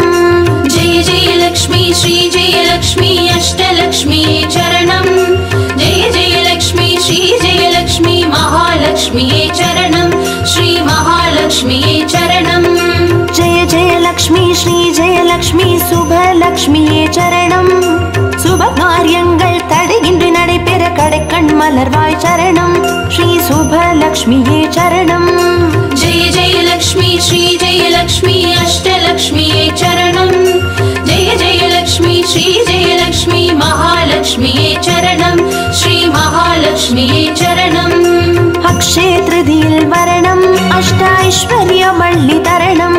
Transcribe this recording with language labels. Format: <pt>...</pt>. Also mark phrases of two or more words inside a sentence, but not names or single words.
<sa>जय जय लक्ष्मी श्री जय लक्ष्मी अष्टलक्ष्मी चरणं जय जय लक्ष्मी श्री जय लक्ष्मी महालक्ष्मी चरणं श्री महालक्ष्मी चरणं जय जय लक्ष्मी श्री जय लक्ष्मी</sa> <ta>சுபலக்ஷ்மி சரணம் சுப காரியங்கள் தடையின்றி நடைபெற கடைக்கண் மலர்வாய் சரணம் ஸ்ரீ சுபலக்ஷ்மியே சரணம்</ta> <sa>जय जय लक्ष्मी श्री जय लक्ष्मी अष्टलक्ष्मी चरणं जय जय लक्ष्मी श्री जय लक्ष्मी महालक्ष्मी चरणं श्री महालक्ष्मी चरणं</sa> <ta>அக்ஷய த்ருதீயல வரணம் அஷ்டைஸ்வர்யமல்லி தரணம்</ta>